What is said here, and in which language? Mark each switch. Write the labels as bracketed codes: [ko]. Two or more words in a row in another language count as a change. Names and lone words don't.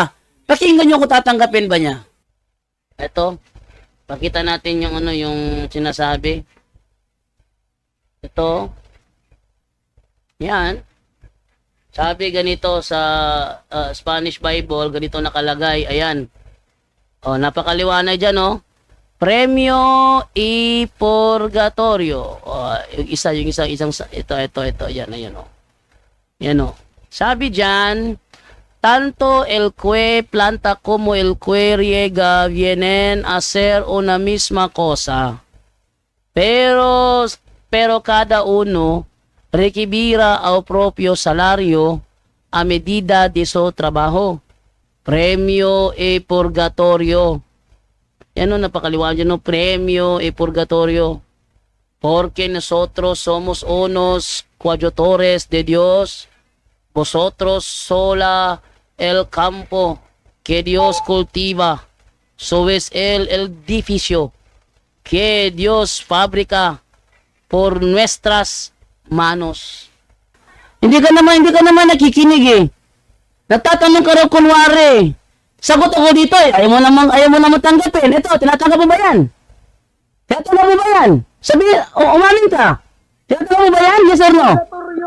[tl] Pakinggan niyo kung tatanggapin ba niya. Ito, pakita natin yung yung sinasabi. Ito. Yan. Sabi ganito sa Spanish Bible, ganito nakalagay. Ayan. Oh, napakaliwanag diyan, [es] oh. Premio y purgatorio. [tl] Oh, yung isang ito. Yan, ayan, oh. Yan, oh. Sabi diyan, [es] tanto el que planta como el que riega vienen a ser una misma cosa. Pero cada uno recibirá al propio salario a medida de su trabajo. Premio e purgatorio. Yan o, napakaliwanag yan o, premio e purgatorio. Porque nosotros somos unos coadjutores de Dios. Vosotros sola el campo que Dios cultiva. Sois el edificio que Dios fabrica por nuestras manos. [tl] Hindi ka naman nakikinig eh. Nagtatanong ka raw kunwari. Sagot ako dito eh. Ayaw mo naman tanggapin. Ito, tinatanggap mo ba yan? Tinatanggap mo ba yan? Sabi, umamin ka. Tinatanggap mo ba yan? [en] Yes or no? [tl] Purgatorio.